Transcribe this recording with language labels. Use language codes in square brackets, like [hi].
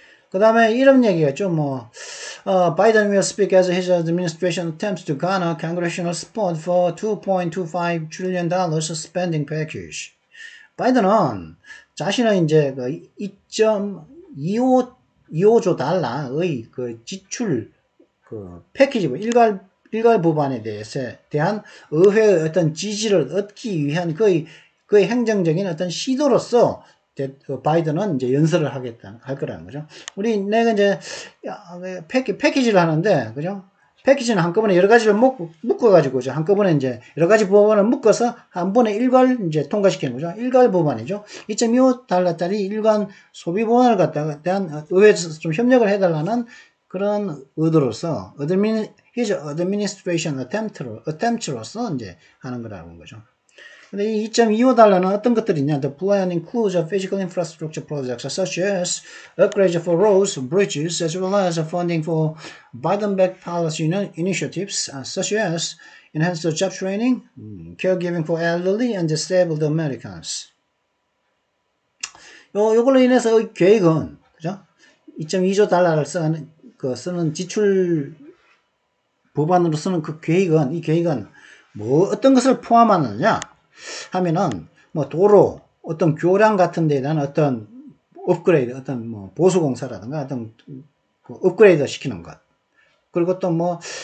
[ko] 그 다음에 이런 얘기가 좀 [en] Biden will speak as his administration attempts to garner congressional support for $2.25 trillion spending package. [ko] 바이든은 자신의 이제 2.25조 달러의 지출 패키지고 일괄 법안에 대한 의회의 어떤 지지를 얻기 위한 그의 행정적인 어떤 시도로서 바이든은 이제 연설을 할 거라는 거죠. 내가 이제 패키지를 하는데, 그죠? 패키지는 한꺼번에 여러 가지를 묶어가지고, 한꺼번에 이제 여러 가지 법안을 묶어서 한 번에 일괄 이제 통과시키는 거죠. 일괄 법안이죠. 2.25달러짜리 일괄 소비 법안을 갖다가 대한 의회에서 좀 협력을 해달라는 그런 의도로서, [en] his administration attempt [ko] 로서 이제 하는 거라는 거죠. 근데 이 2.25달러는 어떤 것들이 있냐? [en] The plan includes physical infrastructure projects such as upgrades for roads, bridges, as well as funding for Biden-backed policy initiatives such as enhanced job training, caregiving for elderly and disabled Americans. [ko] 요걸로 인해서 이 계획은, 그죠? 2.2조 달러를 쓰는 지출 법안으로 쓰는 그 계획은, 이 계획은 뭐 어떤 것을 포함하느냐 하면은 뭐 도로, 어떤 교량 같은 데에 대한 어떤 업그레이드, 어떤 뭐 보수공사라든가 어떤 그 업그레이드 시키는 것, 그리고 또 뭐